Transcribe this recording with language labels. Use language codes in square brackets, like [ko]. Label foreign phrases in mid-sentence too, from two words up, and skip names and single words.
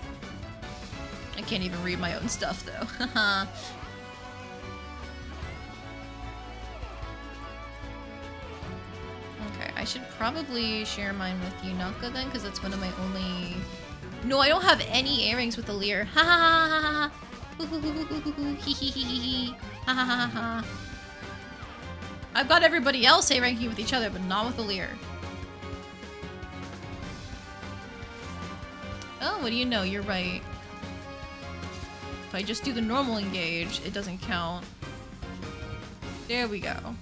[en] I can't even read my own stuff though. Okay, I should probably share mine with Yunaka then, because that's one of my only... No, I don't have any earrings with the Lear. Ha ha ha ha ha. Hee hee hee hee hee. Ha ha ha ha. I've got everybody else A-ranking with each other, but not with the Lear. Oh, what do you know? You're right. If I just do the normal engage, it doesn't count. There we go.